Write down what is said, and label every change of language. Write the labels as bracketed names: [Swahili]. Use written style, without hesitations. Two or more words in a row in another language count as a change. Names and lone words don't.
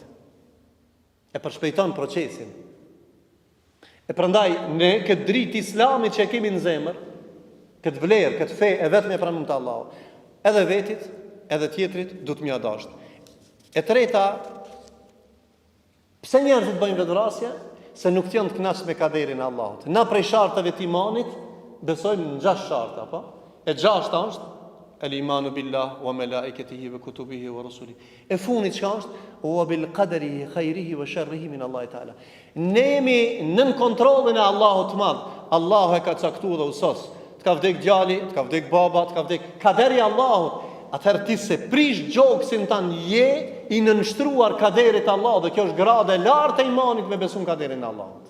[Albanian] E përshpejton procesin. E prandaj ne këtë dritë islamit që e kemi në zemër, këtë vlerë, këtë fe e vetëm e pranuar të Allahut, edhe vetit, edhe tjetrit duhet më dasht. E treta, pse njerëzit bëjnë vetvrasje? Se nuk janë të kënaqur me kaderin e Allahut. Na prej shartave të imanit besojmë në 6 sharta, apo? E 6 është [Arabic] الإيمان بالله وملائكته وكتبه ورسله. [Albanian] E funit çka është? [Arabic] وبالقدر خيره وشره من الله تعالى. [Albanian] Ne jemi nën kontrollin e Allahut të Madh. Allahu e ka caktuar dhe usos. Të ka vdek djali, të ka vdek baba, të ka vdek kaderi i Allahut. Atëherë ti se prish gjoksin tan je i nënshtruar kaderit të Allahut, dhe kjo është grada e lartë e imanit me besim kaderin e Allahut.